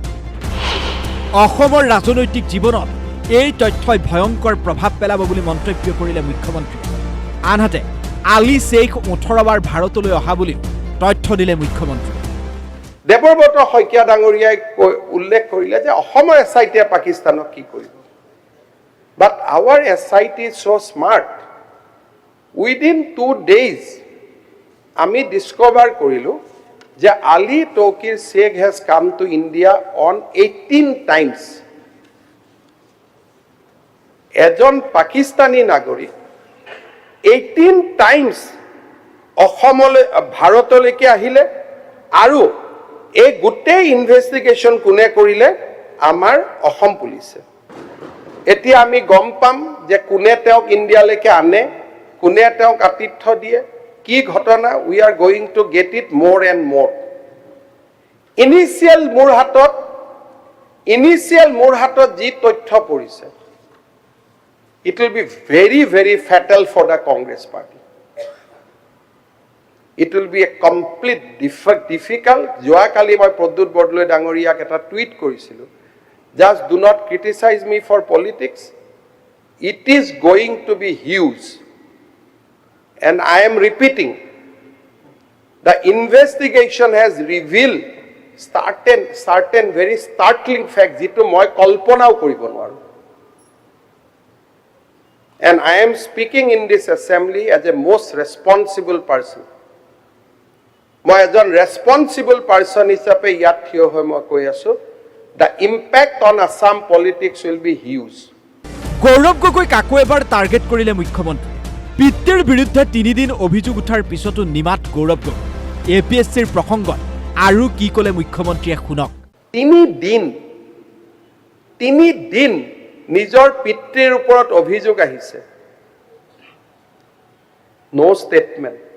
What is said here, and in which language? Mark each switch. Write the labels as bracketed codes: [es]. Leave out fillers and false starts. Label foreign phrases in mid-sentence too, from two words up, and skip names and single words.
[as] অসমৰ ৰাজনৈতিক জীৱনত এই তথ্যই ভয়ংকৰ প্ৰভাৱ পেলাব বুলি মন্তব্য কৰিলে মুখ্যমন্ত্ৰীয়ে। আনহাতে আলী শ্বেখ 18 বাৰ ভাৰতলৈ অহা বুলিও তথ্য দিলে মুখ্যমন্ত্ৰী। দেৱব্ৰত শইকীয়া ডাঙৰীয়াই উল্লেখ কৰিলে যে অসমৰ SITয়ে পাকিস্তানক কি কৰিব। [en] But our SIT is so smart. Within 2 days [as] আমি ডিস্কভাৰ কৰিলোঁ যে [en] আলী তৌকিৰ শ্বেখ has come to India on 18 times. [as] এজন পাকিস্তানী নাগৰিক 18 টাইমছ অসমলৈ ভাৰতলৈকে আহিলে আৰু এই গোটেই ইনভেষ্টিগেশ্যন কোনে কৰিলে? আমাৰ অসম পুলিচে। এতিয়া আমি গম পাম যে কোনে তেওঁক ইণ্ডিয়ালৈকে আনে, কোনে তেওঁক আতিথ্য দিয়ে, কি ঘটনা। [en] We are going to get it more and more. ইনিচিয়েল [as] মোৰ হাতত যি তথ্য পৰিছে, [en] it will be very, very fatal for the Congress party. It will be a complete difficult. [as] যোৱাকালি মই প্ৰদ্যুৎ বৰদলৈ ডাঙৰীয়াক এটা টুইট কৰিছিলোঁ, [en] just do not criticize me for politics. It is going to be huge. And I am repeating, the investigation has revealed certain very startling facts [as] যিটো মই কল্পনাও কৰিব নোৱাৰোঁ। [en] And I am speaking in this assembly as a most responsible person. [as] মই এজন [en] responsible person [as] হিচাপে ইয়াত থিয় হৈ মই কৈ আছোঁ, [en] the impact on Assam politics will be huge. [as] গৌৰৱ গগৈক আকৌ এবাৰ টাৰ্গেট কৰিলে মুখ্যমন্ত্ৰী। পিতৃৰ বিৰুদ্ধে 3 দিন অভিযোগ উঠাৰ পিছতো নিমাত গৌৰৱ গগৈ। APSCৰ প্ৰসংগত আৰু কি ক'লে মুখ্যমন্ত্ৰীয়ে শুনক। 3 দিন নিজৰ পিতৃৰ ওপৰত অভিযোগ আহিছে, [en] No statement.